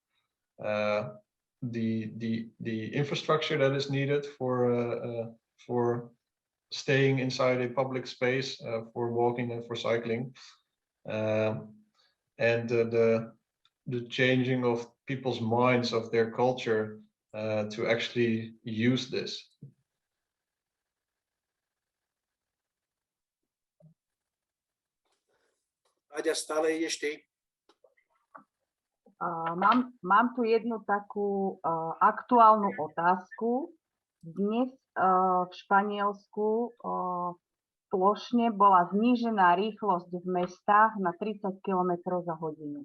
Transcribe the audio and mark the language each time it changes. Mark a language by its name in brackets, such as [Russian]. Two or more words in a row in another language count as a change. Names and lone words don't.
[English] the infrastructure that is needed for staying inside a public space for walking and for cycling, and the changing of people's minds, of their culture, to actually use this. [Slovak] Aďa, stále ideš ty? Mám tu jednu takú aktuálnu otázku. Dnes v Španielsku plošne bola znížená rýchlosť v mestách na 30 km za hodinu.